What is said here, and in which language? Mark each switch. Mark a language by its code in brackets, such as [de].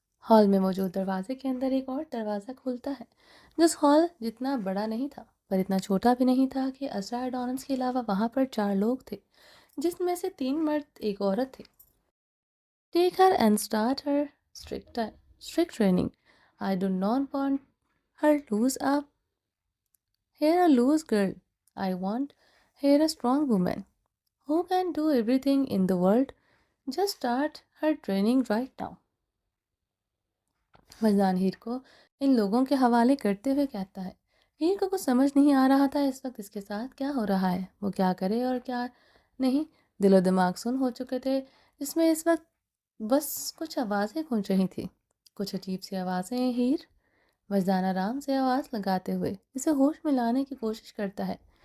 [ur] Hall میں موجود دروازے کے اندر ایک اور دروازہ کھلتا ہے جو اس ہال جتنا بڑا نہیں تھا پر اتنا چھوٹا بھی نہیں تھا کہ اسرائے ڈونز کے علاوہ وہاں پر 4 لوگ تھے جس میں سے 3 مرد ایک عورت تھی۔ [en] Take her and start her strict training. I do not want her here a loose girl. I want here a strong woman who can do everything in the world. Just start her training right now. [ur] وجدان ہیر کو ان لوگوں کے حوالے کرتے ہوئے کہتا ہے۔ ہیر کو کچھ سمجھ نہیں آ رہا تھا اس وقت اس کے ساتھ کیا ہو رہا ہے، وہ کیا کرے اور کیا نہیں۔ دل و دماغ سن ہو چکے تھے جس میں اس وقت بس کچھ آوازیں گونج رہی تھی، کچھ عجیب سی آوازیں۔ ہیر وجدان آرام سے آواز لگاتے ہوئے اسے ہوش میں لانے کی کوشش کرتا ہے۔